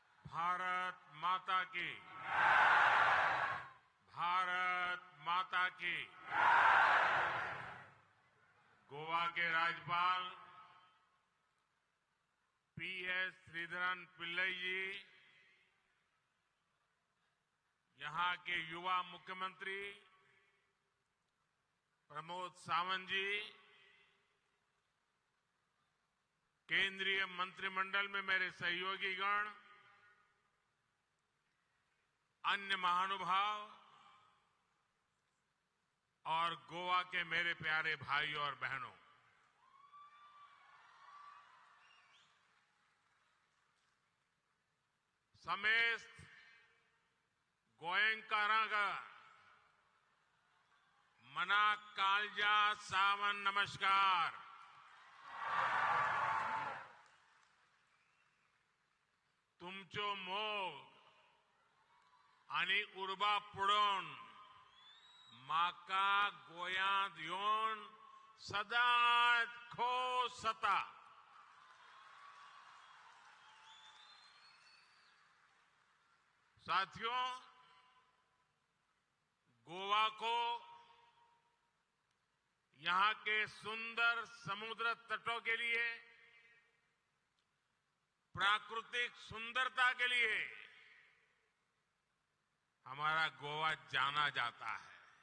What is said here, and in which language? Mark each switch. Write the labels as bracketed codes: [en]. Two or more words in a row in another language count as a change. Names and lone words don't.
[hi] भारत माता की। भारत माता की। गोवा के राज्यपाल पीएस श्रीधरन पिल्लई जी, यहां के युवा मुख्यमंत्री प्रमोद सावंत जी, केंद्रीय मंत्रिमंडल में मेरे सहयोगीगण, अन्य महानुभाव और गोवा के मेरे प्यारे भाई और बहनों, [kok] समेस्त गोयंकारागा मना कालजा सावन नमस्कार। तुमचो मोग आणि उर्बा पुढून माका गोयांत येऊन सदांच खोस जाता। [hi] साथियों, गोवा को यहां के सुंदर समुद्र तटों के लिए, प्राकृतिक सुंदरता के लिए हमारा गोवा जाना जाता है।